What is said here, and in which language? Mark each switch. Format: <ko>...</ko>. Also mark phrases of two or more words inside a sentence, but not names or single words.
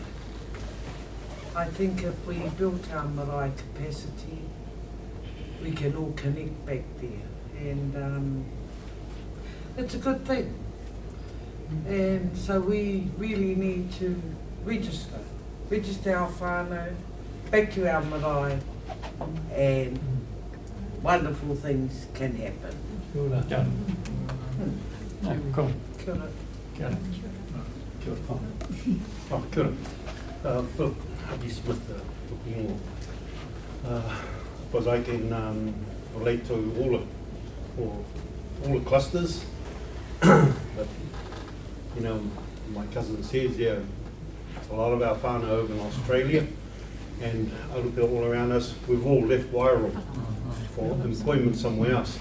<en>I think if we built our marae capacity, we can all connect back there, and it's a good thing. And so we really need to register our whānau back to our marae, and wonderful things can happen.</en> <mi>Kia ora. Cool. Kia ora. Kia ora. Kia ora. Oh, kia ora.</mi> <en>Philip Hubby Smith, Tukungo. Because I can relate to all the clusters, but you know, my cousin says, yeah, a lot of our whānau over in Australia, and I look at all around us, we've all left Wairoa for employment somewhere else.</en>